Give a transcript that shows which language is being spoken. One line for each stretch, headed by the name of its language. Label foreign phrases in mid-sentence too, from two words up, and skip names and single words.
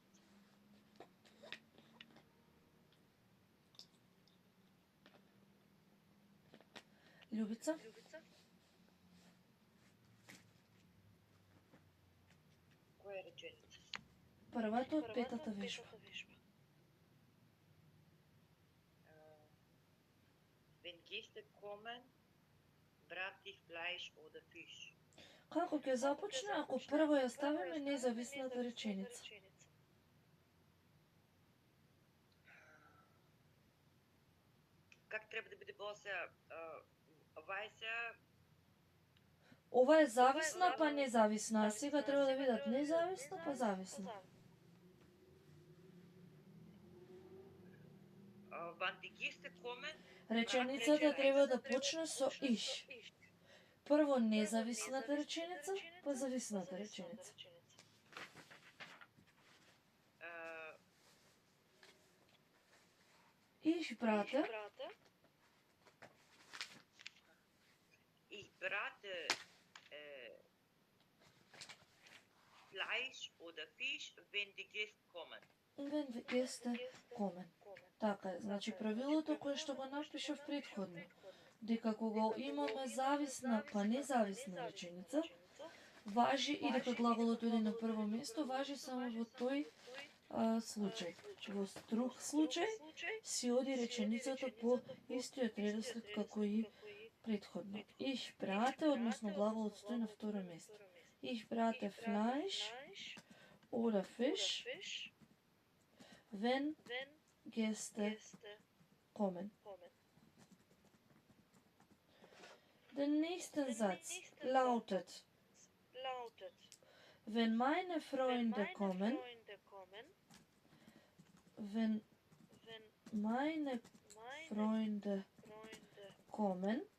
Macedonian: Љубица? Која реченица? Првата од петата вежба. Wenn Gäste kommen, brate ich Fleisch oder Fisch. Како ќе започне ако прво ја ставиме независната реченица? Как треба да биде после вајса? Ова е зависна па независна, а сега треба да бидат независна па зависна. Реченицата треба да почне со иш. Прво независната реченица, па зависната реченица.
German: Ich brate Fleisch oder Fisch, wenn die Gäste kommen. Wenn die Gäste kommen.
Macedonian: Така е, значи правилото кое што го напишав претходно, дека кога имаме зависна па независна реченица, важи и дека глаголот оди на прво место, важи само во тој случај. Во друг случај си оди реченицата по истиот редослед како и претходно.
German: Ich brate,
Macedonian: односно глаголот стои на второ место.
German: Ich brate Fleisch oder Fisch, wenn Gäste kommen. Der nächste Satz lautet: Wenn meine Freunde kommen, wenn meine Freunde kommen,